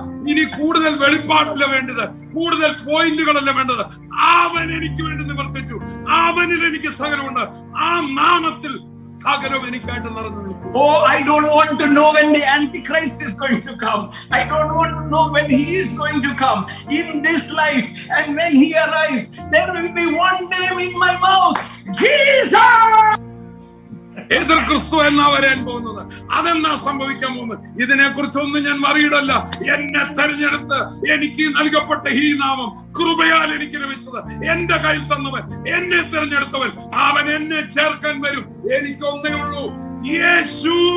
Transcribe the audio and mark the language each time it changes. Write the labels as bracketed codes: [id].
[ml] ഇനി കൂടുതൽ വെളിപ്പാടല്ല വേണ്ടത്, കൂടുതൽ പോയിന്റുകളല്ല വേണ്ടത്. അവൻ എനിക്ക് വേണ്ടി നിവർത്തിച്ചു, അവനിൽ എനിക്ക് സകലമുണ്ട്. ആ നാമത്തിൽ സകലം എനിക്കായിട്ട് നിറഞ്ഞു നിൽക്കും. [en] Oh, I don't want to know when the Antichrist is going to come. I don't want to know when he is going to come in this life. And when he arrives, there will be one name in my mouth, Jesus. [ml] എതിർ ക്രിസ്തു എന്നാ വരാൻ പോകുന്നത്, അതെന്നാ സംഭവിക്കാൻ പോകുന്നത്, ഇതിനെ കുറിച്ചൊന്നും ഞാൻ മറിയിടല്ല. എന്നെ തെരഞ്ഞെടുത്ത് എനിക്ക് നൽകപ്പെട്ട ഈ നാമം കൃപയാൽ എനിക്ക് ലഭിച്ചത്, എന്റെ കയ്യിൽ തന്നവൻ, എന്നെ തെരഞ്ഞെടുത്തവൻ, അവൻ എന്നെ ചേർക്കാൻ വരും. എനിക്ക് ഒന്നേ ഉള്ളൂ, യേശു.